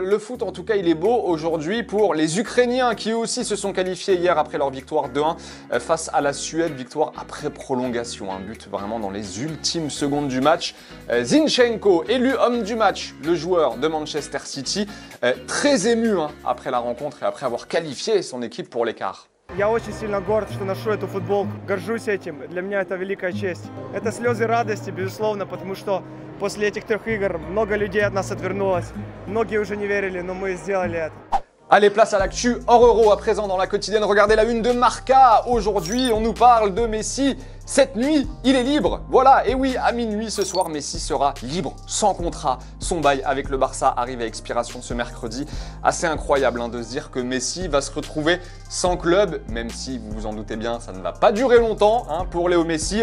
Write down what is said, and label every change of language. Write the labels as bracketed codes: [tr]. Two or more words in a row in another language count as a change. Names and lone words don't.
[fr] Le foot, en tout cas, il est beau aujourd'hui pour les Ukrainiens qui aussi se sont qualifiés hier après leur victoire 2-1 face à la Suède. Victoire après prolongation, un but vraiment dans les ultimes secondes du match. Zinchenko, élu homme du match, le joueur de Manchester City, très ému après la rencontre et après avoir qualifié son équipe pour l'écart. [ru] Я очень сильно горд, что ношу эту футболку. Горжусь этим. Для меня это великая честь. Это слезы радости, безусловно, потому что после этих 3 игр много людей от нас отвернулось. Многие уже не верили, но мы сделали это. [fr] Allez, place à l'actu hors euro à présent dans la quotidienne. Regardez la une de Marca. Aujourd'hui, on nous parle de Messi. Cette nuit, il est libre. Voilà, et oui, à minuit ce soir, Messi sera libre, sans contrat. Son bail avec le Barça arrive à expiration ce mercredi. Assez incroyable de se dire que Messi va se retrouver sans club, même si, vous vous en doutez bien, ça ne va pas durer longtemps pour Léo Messi.